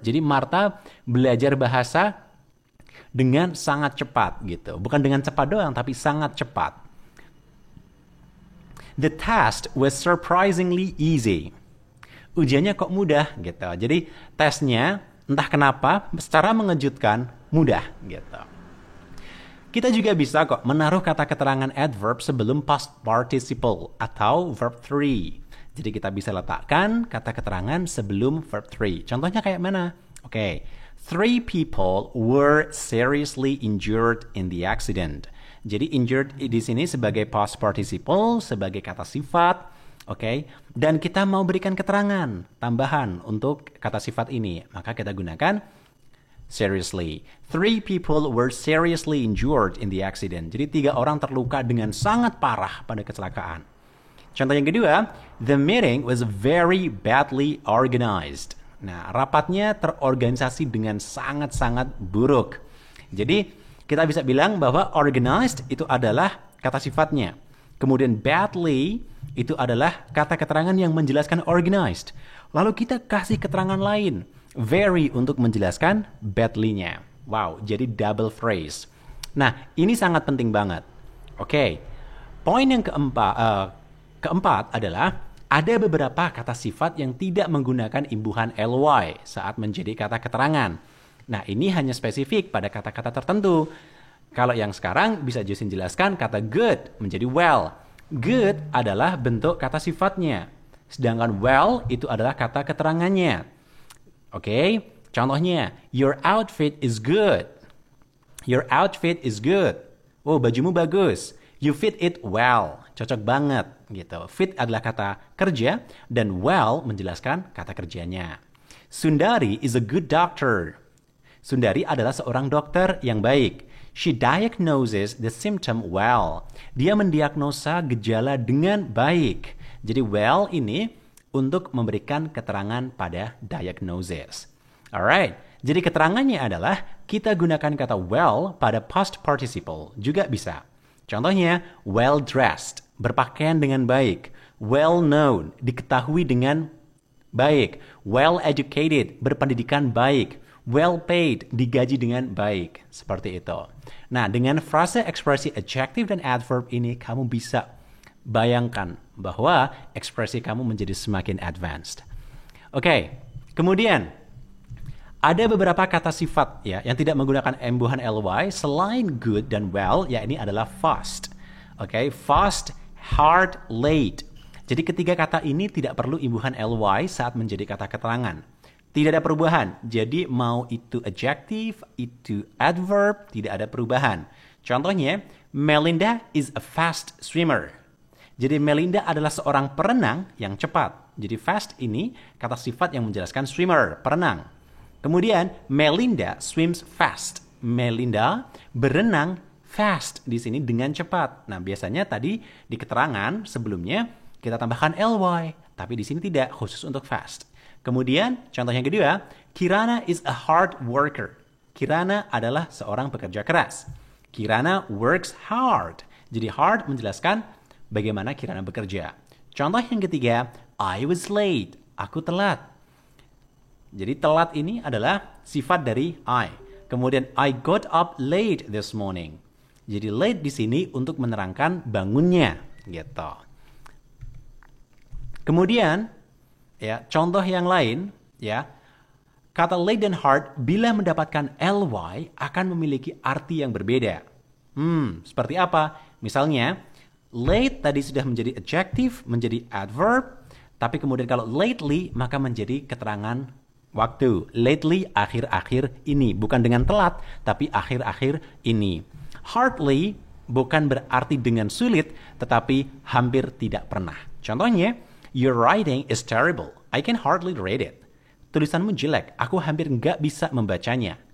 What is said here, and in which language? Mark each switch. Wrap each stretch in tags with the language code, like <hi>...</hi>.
<id>Jadi Martha belajar bahasa dengan sangat cepat gitu. Bukan dengan cepat doang, tapi sangat cepat.</id> <en>The test was surprisingly easy.</en> <id>Ujiannya kok mudah gitu. Jadi tesnya entah kenapa secara mengejutkan mudah gitu. Kita juga bisa kok menaruh kata keterangan adverb sebelum past participle atau verb 3. Jadi kita bisa letakkan kata keterangan sebelum verb 3. Contohnya kayak mana? Oke.</id> <en>3 people were seriously injured in the accident.</en> <id>Jadi injured di sini sebagai past participle, sebagai kata sifat. Oke. Dan kita mau berikan keterangan tambahan untuk kata sifat ini. Maka kita gunakan seriously.</id> <en>3 people were seriously injured in the accident.</en> <id>Jadi 3 orang terluka dengan sangat parah pada kecelakaan. Contoh yang kedua,</id> <en>the meeting was very badly organized.</en> <id>Nah, rapatnya terorganisasi dengan sangat-sangat buruk. Jadi, kita bisa bilang bahwa organized itu adalah kata sifatnya. Kemudian badly itu adalah kata keterangan yang menjelaskan organized. Lalu kita kasih keterangan lain. Very untuk menjelaskan badly-nya. Wow, jadi double phrase. Nah, ini sangat penting banget. Oke, poin yang keempat adalah ada beberapa kata sifat yang tidak menggunakan imbuhan ly saat menjadi kata keterangan. Nah, ini hanya spesifik pada kata-kata tertentu. Kalau yang sekarang bisa Justin jelaskan kata good menjadi well. Good adalah bentuk kata sifatnya. Sedangkan well itu adalah kata keterangannya. Oke, contohnya,</id> <en>your outfit is good. Your outfit is good.</en> <id>Oh, bajumu bagus.</id> <en>You fit it well.</en> <id>Cocok banget gitu. Fit adalah kata kerja dan well menjelaskan kata kerjanya.</id> <en>Sundari is a good doctor.</en> <id>Sundari adalah seorang dokter yang baik.</id> <en>She diagnoses the symptom well.</en> <id>Dia mendiagnosa gejala dengan baik. Jadi well ini untuk memberikan keterangan pada diagnosis. Alright, jadi keterangannya adalah kita gunakan kata well pada past participle juga bisa. Contohnya, well dressed, berpakaian dengan baik. Well known, diketahui dengan baik. Well educated, berpendidikan baik. Well paid, digaji dengan baik. Seperti itu. Nah, dengan frase ekspresi adjective dan adverb ini kamu bisa bayangkan bahwa ekspresi kamu menjadi semakin advanced. Oke, kemudian ada beberapa kata sifat ya yang tidak menggunakan imbuhan ly selain good dan well, ya ini adalah fast. Oke, fast, hard, late. Jadi ketiga kata ini tidak perlu imbuhan ly saat menjadi kata keterangan. Tidak ada perubahan. Jadi mau itu adjective, itu adverb, tidak ada perubahan.</id> <en>Contohnya, Melinda is a fast swimmer.</en> <id>Jadi Melinda adalah seorang perenang yang cepat. Jadi fast ini kata sifat yang menjelaskan swimmer, perenang. Kemudian</id> <en>Melinda swims fast.</en> <id>Melinda berenang fast di sini dengan cepat. Nah, biasanya tadi di keterangan sebelumnya kita tambahkan ly, tapi di sini tidak, khusus untuk fast. Kemudian contoh yang kedua,</id> <en>Kirana is a hard worker.</en> <id>Kirana adalah seorang pekerja keras.</id> <en>Kirana works hard.</en> <id>Jadi hard menjelaskan bagaimana Kirana bekerja. Contoh yang ketiga,</id> <en>I was late.</en> <id>Aku telat. Jadi telat ini adalah sifat dari I.</id> <en>Kemudian I got up late this morning.</en> <id>Jadi late di sini untuk menerangkan bangunnya, gitu. Kemudian, ya, contoh yang lain, ya. Kata late dan hard bila mendapatkan ly akan memiliki arti yang berbeda. Seperti apa? Misalnya, late tadi sudah menjadi adjective, menjadi adverb, tapi kemudian kalau lately maka menjadi keterangan waktu. Lately, akhir-akhir ini. Bukan dengan telat, tapi akhir-akhir ini. Hardly bukan berarti dengan sulit, tetapi hampir tidak pernah.</id> <en>Contohnya, your writing is terrible. I can hardly read it.</en> <id>Tulisanmu jelek, aku hampir nggak bisa membacanya.</id>